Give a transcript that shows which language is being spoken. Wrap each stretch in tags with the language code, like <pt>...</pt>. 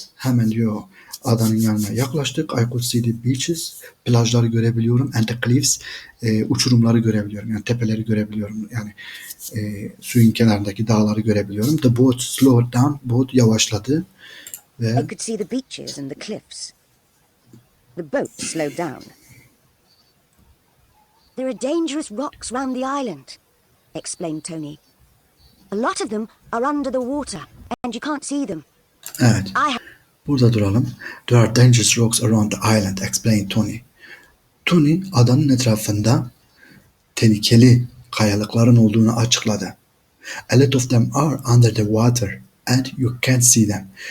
<tr>Hemen diyor adanın yanına yaklaştık.</tr> <en>I could see the beaches.</en> <tr>Plajları görebiliyorum.</tr> <en>And the cliffs.</en> <tr>Uçurumları görebiliyorum. Yani tepeleri görebiliyorum. Yani suyun kenarındaki dağları görebiliyorum.</tr> <en>The boat slowed down.</en> <tr>Boat yavaşladı. Ve</tr> <en>I could see the beaches and the cliffs. The boat slowed down. There are dangerous rocks round the island, explained Tony. A lot of them are under the water, and you can't see them.</en> <tr>evet. Burada duralım.</tr> <en>There are dangerous rocks around the island, explained Tony.</en> <tr>Tony adanın etrafında tehlikeli kayalıkların olduğunu açıkladı.</tr> <en>A lot of them are under the water and you can't see them.</en>